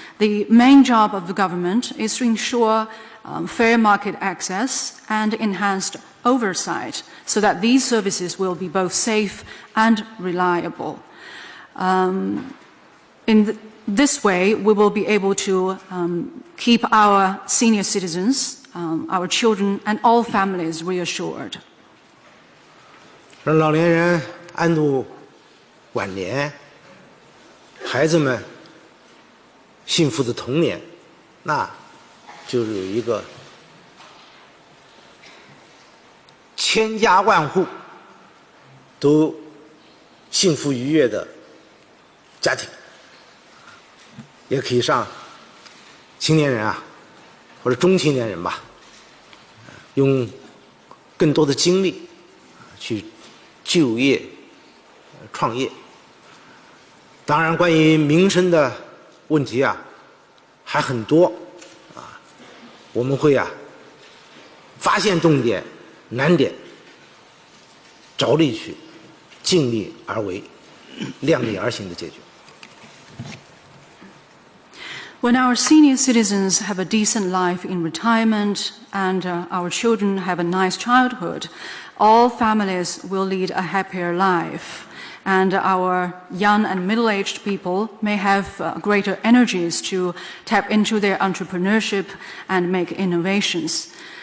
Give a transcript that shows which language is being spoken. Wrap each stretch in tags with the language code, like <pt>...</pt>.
<en>The main job of the government is to ensure fair market access and enhanced oversight so that these services will be both safe and reliable. In this way, we will be able to keep our senior citizens, our children, and all families reassured.</en> <zh>让老年人安度晚年，孩子们幸福的童年，那就是有一个千家万户都幸福愉悦的家庭。也可以让青年人啊，或者中青年人吧，用更多的精力去就业、创业。当然，关于民生的问题啊，还很多啊，我们会啊发现重点、难点，着力去尽力而为、量力而行的解决。</zh> <en>When our senior citizens have a decent life in retirement and our children have a nice childhood, all families will lead a happier life. And our young and middle-aged people may have greater energies to tap into their entrepreneurship and make innovations.</en>